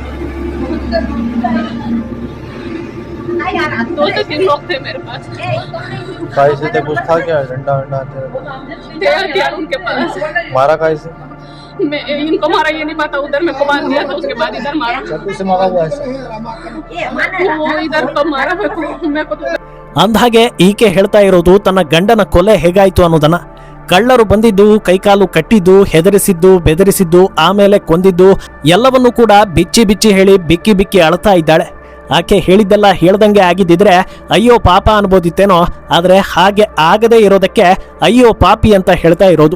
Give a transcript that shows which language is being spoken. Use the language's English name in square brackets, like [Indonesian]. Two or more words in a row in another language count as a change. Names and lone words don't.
[Hindi] 2 से 3 लोग थे मेरे पास। काहे से थे? कुछ था क्या? डंडा वंडा थे हथियार उनके पास। मारा काहे से? मैं इनको मारा ये नहीं पता, उधर मेरे को बांध दिया था, उसके बाद इधर मारा। चाकू से मारा हुआ है? वो इधर कब मारा मेरे को तो [Kannada] ಅಂದ್ಹಾಗೆ ಈಕೆ ಹೇಳ್ತಾ ಇರೋದು ತನ್ನ ಗಂಡನ ಕೊಲೆ ಹೇಗಾಯ್ತು ಅನ್ನೋದನ್ನ. ಕಳ್ಳರು ಬಂದಿದ್ದು, ಕೈಕಾಲು ಕಟ್ಟಿದ್ದು, ಹೆದರಿಸಿದ್ದು, ಬೆದರಿಸಿದ್ದು, ಆಮೇಲೆ ಕೊಂದಿದ್ದು ಎಲ್ಲವನ್ನೂ ಕೂಡ ಬಿಚ್ಚಿ ಬಿಚ್ಚಿ ಹೇಳಿ ಬಿಕ್ಕಿ ಬಿಕ್ಕಿ ಅಳ್ತಾ ಇದ್ದಾಳೆ. ಆಕೆ ಹೇಳಿದ್ದೆಲ್ಲ ಹೇಳ್ದಂಗೆ ಆಗಿದ್ದಿದ್ರೆ ಅಯ್ಯೋ ಪಾಪ ಅನ್ಬೋದಿತ್ತೇನೋ, ಆದ್ರೆ ಹಾಗೆ ಆಗದೆ ಇರೋದಕ್ಕೆ ಅಯ್ಯೋ ಪಾಪಿ ಅಂತ ಹೇಳ್ತಾ ಇರೋದು.